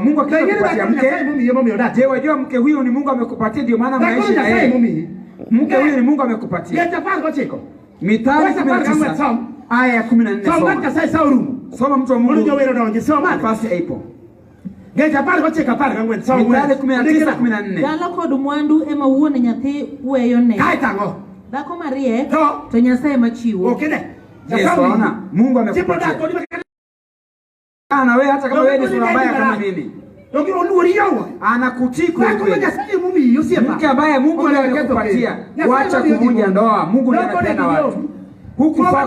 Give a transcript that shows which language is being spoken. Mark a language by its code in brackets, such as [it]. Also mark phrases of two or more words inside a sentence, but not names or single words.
[sw] Mungu akikupatia mke, je, wajua mke huyu ni Mungu amekupatia ndio maana mnaishi na yeye. Mke huyu ni Mungu amekupatia. Mithali 19 aya ya 14. Soma mtu wa Mungu. Nafasi ipo. Mithali 19:14. [luo] Dala kod mwandu ema wuone nyathi weyone. Dhako marie to Nyasaye machiwo. [sw] Yesu ona Mungu amekupatia. Na wewe hata kama wewe ni sura mbaya kama mimi. Anakutii kweli. Mke ambaye Mungu ndiye amekupatia. Wacha kuvunja ndoa. Mungu ndiye anapenda watu. Huku fako.